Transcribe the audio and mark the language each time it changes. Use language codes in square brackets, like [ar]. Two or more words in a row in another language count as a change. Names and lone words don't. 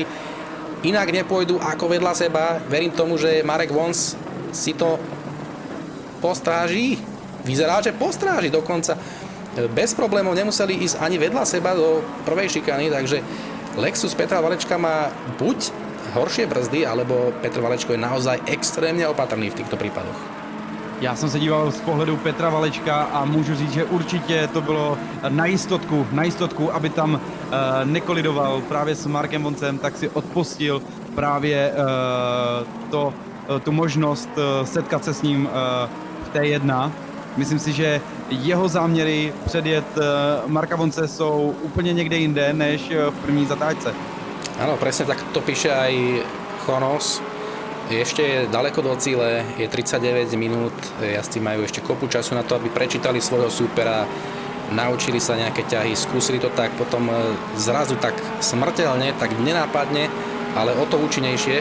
[sk] Inak nepôjdu ako vedľa seba. Verím tomu, že Marek Vons si to postráži. Vyzerá, že postráži dokonca. Bez problémov nemuseli ísť ani vedľa seba do prvej šikany, takže Lexus Petra Valečka má buď horšie brzdy, alebo Petr Valečko je naozaj extrémne opatrný v týchto prípadoch. [cs] Já jsem se díval z pohledu Petra Valečka a můžu říct, že určitě to bylo na jistotku, aby tam nekolidoval právě s Markem Voncem, tak si odpustil právě tu možnost setkat se s ním v T1. Myslím si, že jeho záměry předjet Marka Vonce jsou úplně někde jinde, než v první zatáčce. [sk] Áno, presne tak to píše aj Chonos. Ešte je ďaleko do cíle, je 39 minút, jazdci majú ešte kopu času na to, aby prečítali svojho súpera, naučili sa nejaké ťahy, skúsili to tak, potom zrazu tak smrteľne, tak nenápadne, ale o to účinnejšie.